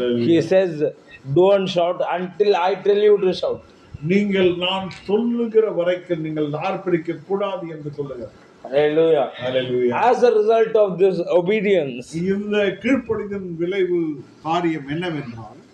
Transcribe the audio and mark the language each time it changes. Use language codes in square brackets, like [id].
[en] He says, don't shout until I tell you to shout. [ta] நீங்கள் நான் சொல்லுகிற வரைக்கும் நீங்கள் ஆர்ப்பரிக்க கூடாது என்று சொல்லுகிறார். [en] Hallelujah. Hallelujah. As a result of this obedience, [ta] இந்த கீழ்ப்படிதலின் விளைவு காரியம் என்னவென்றால்,